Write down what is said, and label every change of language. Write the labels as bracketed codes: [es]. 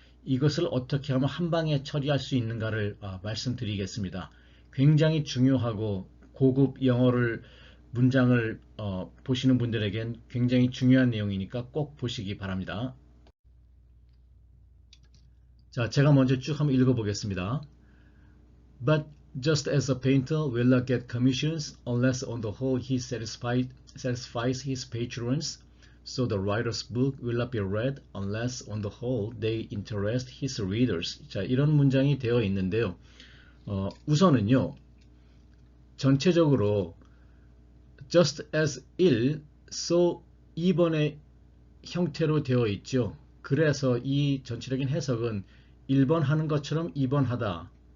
[ko] 이것을 어떻게 하면 한 방에 처리할 수 있는가를 말씀드리겠습니다. 굉장히 중요하고 고급 영어를 문장을 보시는 분들에겐 굉장히 중요한 내용이니까 꼭 보시기 바랍니다. 자, 제가 먼저 쭉 한번 읽어보겠습니다. [en] But just as a painter will not get commissions unless on the whole he satisfies his patrons, so the writer's book will not be read unless on the whole they interest his readers. [ko] 자, 이런 문장이 되어 있는데요. 우선은요, 전체적으로 just as 1, so 2번의 형태로 되어 있죠. 그래서 이 전체적인 해석은 1번 하는 것처럼 2번 하다.